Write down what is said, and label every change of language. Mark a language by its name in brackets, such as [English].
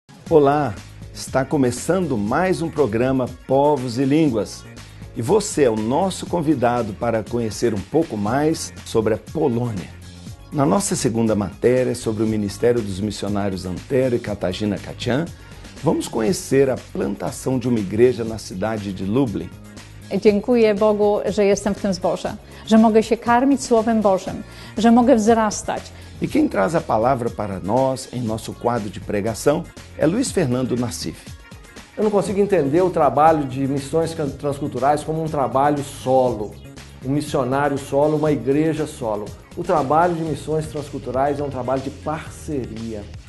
[Portuguese] Olá, está começando mais um programa Povos e Línguas. E você é o nosso convidado para conhecer um pouco mais sobre a Polônia. Na nossa segunda matéria sobre o Ministério dos Missionários Antero e Katarzyna Katian, vamos conhecer a plantação de uma igreja na cidade de Lublin. [Polish] Dziękuję Bogu, że jestem w tym zborze, że mogę się karmić Słowem Bożym, że mogę wzrastać. [Portuguese] E quem traz a palavra para nós em nosso quadro de pregação é Luiz Fernando Nassif. Eu não consigo entender o trabalho de missões transculturais como um trabalho solo, um missionário solo, uma igreja solo. O trabalho de missões transculturais é um trabalho de parceria.